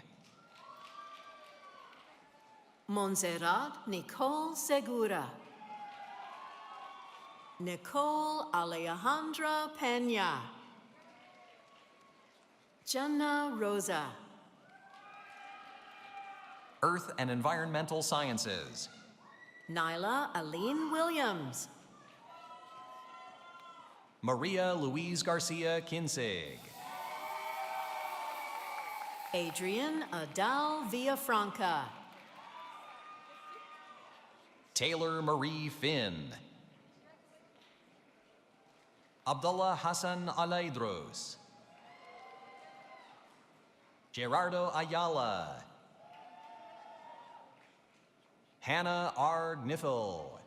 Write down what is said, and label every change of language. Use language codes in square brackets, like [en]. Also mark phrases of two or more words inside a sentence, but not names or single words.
[en] Montserrat Nicole Segura. Nicole Alejandra Peña. Janna Rosa. Earth and Environmental Sciences. Nyla Aline Williams. Maria Louise Garcia Kinsig. Adrian Adal Villafranca. Taylor Marie Finn. Abdullah Hassan Alaidros. Gerardo Ayala. Hannah R. Gniffel.